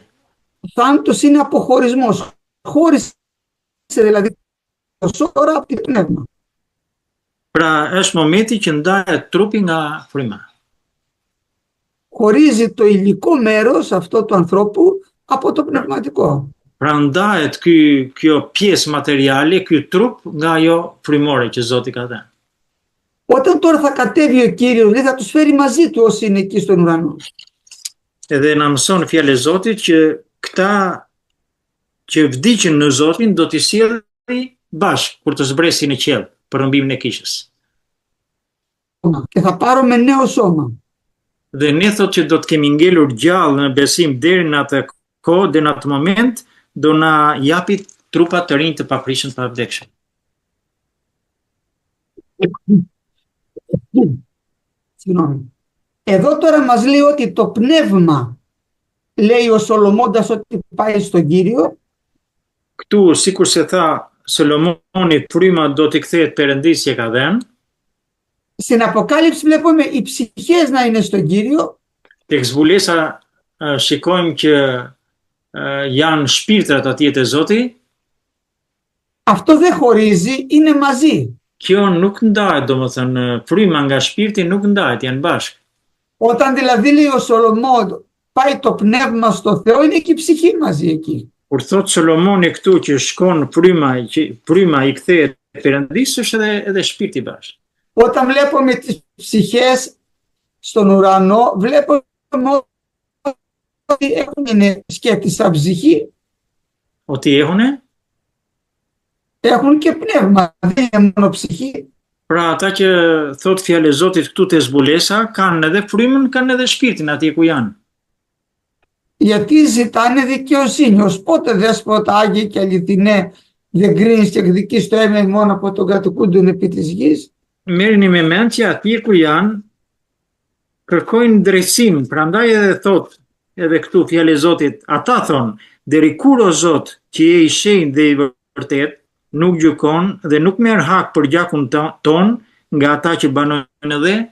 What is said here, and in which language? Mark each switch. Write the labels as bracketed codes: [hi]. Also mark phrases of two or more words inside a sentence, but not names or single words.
[el] Θάνατος είναι αποχωρισμός. Χώρισε δηλαδή το σώμα από το πνεύμα. [sq] Pra është momenti që ndahet trupi nga fryma. [el] Χωρίζει το υλικό μέρος αυτό του ανθρώπου από το πνευματικό. [sq] Pra ndahet kjo pjesë materiale, ky trup nga ajo frymore që Zoti ka dhënë. [el] Όταν τώρα θα κατέβει ο Κύριος, λέει, θα τους φέρει μαζί του όσοι είναι εκεί στον ουρανό. [sq] Edhe na mëson fjalë e Zotit që këta që vdiqën në Zotin do t'i sjellë bashkë kur të zbresin në qiell për rrëmbimin e kishës. [el] Και θα πάρουμε νέο σώμα. [sq] Dhe ne thot që do të kemi ngelur gjallë në besim deri në atë kohë, deri në atë moment, do na japi trupa të rinj të paprishëm të vdekshëm. [el] Συγγνώμη. Εδώ τώρα μας λέει ότι το πνεύμα, λέει ο Σολομώντας, ότι πάει στον Κύριο. [sq] Këtu, sikur se tha Solomoni, fryma do t'i kthehet Perëndis që ka dhënë. [el] Στην Αποκάλυψη βλέπουμε οι ψυχές να είναι στον Κύριο. [sq] Tek zbulesa shikojmë që janë shpirtrat atje te Zoti. [el] Αυτό δεν χωρίζει, είναι μαζί. [sq] Kjo nuk ndahet, domethënë fryma nga shpirti nuk ndahet, janë bashkë. [el] Όταν δηλαδή λέει ο Σολομών πάει το πνεύμα στο Θεό, είναι και η ψυχή μαζί εκεί. [sq] Kur thot Solomoni këtu që shkon fryma i kthehet Perëndis, është edhe shpirti bashkë. [el] Όταν βλέπουμε τις ψυχές στον ουρανό, βλέπουμε ότι έχουν σκέπτη σαν ψυχή. Ότι έχουνε? Έχουν και πνεύμα, δεν είναι μόνο ψυχή. [sq] Pra ata që thot fjalë e Zotit këtu te zbulesa, kanë edhe frymën, kanë edhe shpirtin atje ku janë. [el] Γιατί ζητάνε δικαιοσύνη. Ως πότε, Δέσποτα Άγιε και αληθινέ, δεν κρίνεις και εκδικείς το αίμα μόνο από τον κατοικούντον επί της γης. [sq] Merrni me mend që atje ku janë kërkojnë drejtësinë, prandaj edhe thot edhe këtu fjalë e Zotit, ata thonë, deri kur o Zot, që je i shenjtë dhe i vërtet, nuk gjykon dhe nuk merr hak për gjakun ton nga ata që banojnë edhe.